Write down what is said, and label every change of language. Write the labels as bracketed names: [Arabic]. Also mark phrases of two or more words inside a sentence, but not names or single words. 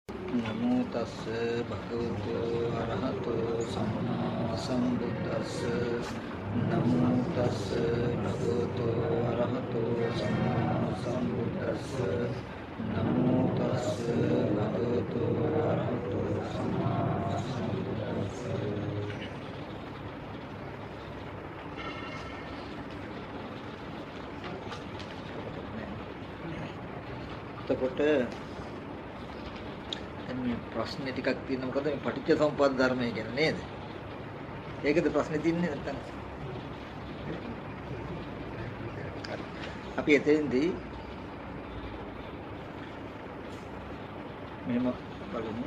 [Pali] නමෝ තස්ස භගවතු අරහතෝ සම්මා සම්බුද්දස්ස නමෝ තස්ස භගවතු අරහතෝ සම්මා සම්බුද්දස්ස නමෝ තස්ස භගවතු අරහතෝ සම්මා සම්බුද්දස්ස. [Sinhala] එතකොට මේ ප්‍රශ්න ටිකක් තියෙනවා. මොකද මේ පටිච්ච සමුප්පාද ධර්මය කියන්නේ නේද? ඒකද ප්‍රශ්නේ තියන්නේ නැත්තම්. අපි එතෙන්දී මෙහෙම බලමු.